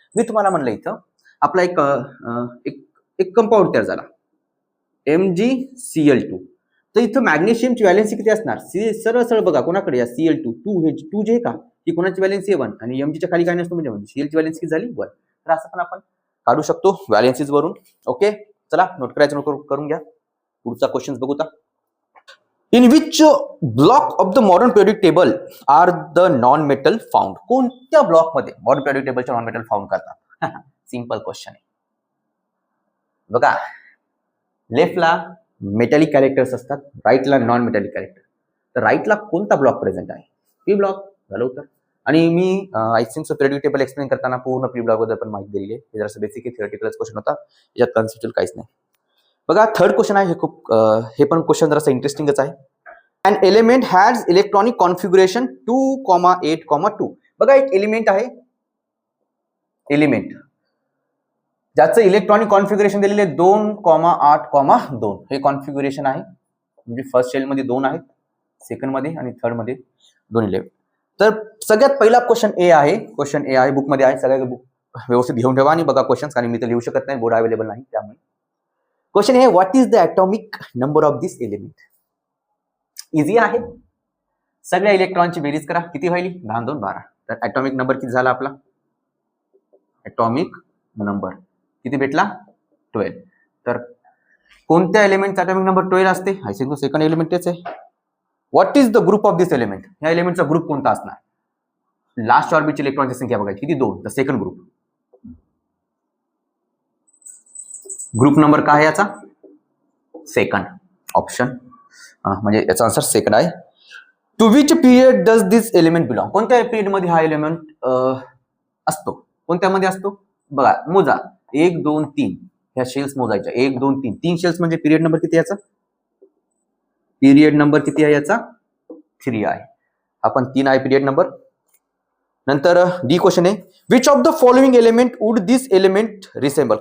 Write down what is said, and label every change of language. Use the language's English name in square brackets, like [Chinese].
[Marathi] मी तुम्हाला म्हणलं इथं आपला एक कंपाऊंड तयार झाला MgCl2. तर इथं मॅग्नेशियमची व्हॅलेन्सी किती असणार सरळ सरळ बघा कोणाकडे या Cl2 हे 2 जे का ही कोणाची व्हॅलेन्सी 1 आणि Mg च्या खाली काय नसतो म्हणजे Cl ची व्हॅलेन्सी किती झाली 1. तर असं पण आपण काढू शकतो व्हॅलेन्सीज वरून. ओके चला नोट करायचं नोट करून घ्या. पुढचा क्वेश्चन बघू. [English] In which block of the modern periodic table are the non metal found. [Marathi] कोणत्या ब्लॉक मध्ये modern periodic टेबलचे non metal found करतात. सिंपल क्वेश्चन आहे बघा. लेफ्टला मेटॅलिक कॅरेक्टर्स असतात, राईटला नॉन मेटॅलिक कॅरेक्टर. तर राईटला कोणता ब्लॉक प्रेझेंट आहे पी ब्लॉक झालं उत्तर. आणि मी I think so periodic table explain करताना पूर्ण पी ब्लॉक बद्दल पण माहिती दिली आहे. हे जरासं बेसिक थिअरेटिकल क्वेश्चन होता, याच्यात कन्सेप्च्युअल काहीच नाही. बघा थर्ड क्वेश्चन आहे, हे पण क्वेश्चन जरासं इंटरेस्टिंगच आहे. [English] An element has electronic configuration 2,8,2. [Marathi] बघा एक एलिमेंट आहे, एलिमेंट ज्याचं इलेक्ट्रॉनिक कॉन्फिगरेशन दिलेले 2,8,2. हे कॉन्फिगरेशन आहे, म्हणजे फर्स्ट शेल मध्ये 2 आहेत, सेकंड मध्ये आणि थर्ड मध्ये 2 इलेक्ट्रॉन. तर सगळ्यात पहिला क्वेश्चन ए आहे, क्वेश्चन ए आहे बुक मध्ये आहे. सगळ्या बुक व्यवस्थित घेऊन ठेवा आणि बघा क्वेश्चन, कारण मी तर लिहू शकत नाही, बोर्ड अवेलेबल नाही. त्यामुळे क्वेश्चन आहे [English] What is the atomic number of this element. [Marathi] Easy आहे, सगळ्या इलेक्ट्रॉनची बेरीज करा किती होईल 10 2 12. तर ॲटॉमिक नंबर किती झाला आपला, ॲटॉमिक नंबर किती भेटला 12. तर कोणत्या एलिमेंटचा ॲटॉमिक नंबर 12 असते. आय थिंक सेकंड एलिमेंट तेच आहे. [English] What is the group of this element. [Marathi] या एलिमेंटचा ग्रुप कोणता असणार. लास्ट ऑर्बिटची इलेक्ट्रॉनची संख्या बघायची किती 2. तर सेकंड ग्रुप. ग्रुप नंबर काय आहे याचा सेकंड ऑप्शन, म्हणजे याचा आन्सर सेकंड आहे. [English] To which period does this element belong. [Marathi] कोणत्या पिरियड मध्ये हा एलिमेंट असतो, कोणत्यामध्ये असतो बघा. मोजा 1 2 3 ह्या शेल्स मोजायच्या 1 2 3 3 शेल्स म्हणजे पिरियड नंबर किती याचा, पिरियड नंबर किती आहे याचा 3 आहे. आपण 3 आहे पिरियड नंबर. नंतर डी क्वेश्चन आहे [English] Which of the following element would this element resemble.